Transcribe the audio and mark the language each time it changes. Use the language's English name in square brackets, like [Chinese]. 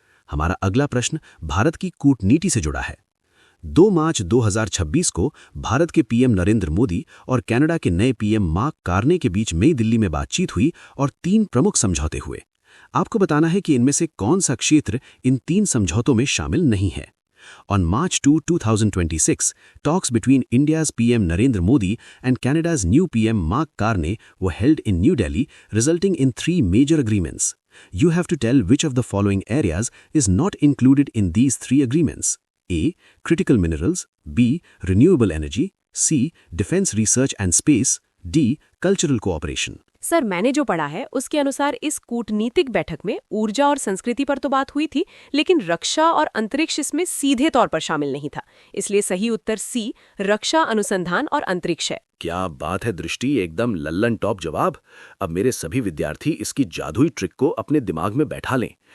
[Hindi] हमारा अगला प्रश्न भारत की कूटनीति से जुड़ा है। 2 मार्च 2026 को भारत के पीएम नरेंद्र मोदी और कनाडा के नए पीएम मार्क कार्ने के बीच नई दिल्ली में बातचीत हुई और 3 प्रमुख समझौते हुए। आपको बताना है कि इनमें से कौन सा क्षेत्र इन 3 समझौतों में शामिल नहीं है। [English] On March 2, 2026, talks between India's PM Narendra Modi and Canada's new PM Mark Carney were held in New Delhi, resulting in 3 major agreements. You have to tell which of the following areas is not included in these 3 agreements. A. Critical minerals. B. Renewable energy. C. Defense research and space. D. Cultural cooperation. [Hindi] Sir, मैंने जो पढ़ा है उसके अनुसार इस कूटनीतिक बैठक में ऊर्जा और संस्कृति पर तो बात हुई थी, लेकिन रक्षा और अंतरिक्ष इसमें सीधे तौर पर शामिल नहीं था। इसलिए सही उत्तर सी, रक्षा अनुसंधान और अंतरिक्ष है। क्या बात है दृष्टि, एकदम लल्लन टॉप जवाब। अब मेरे सभी विद्यार्थी इसकी जादुई ट्रिक को अपने दिमाग में बैठा लें।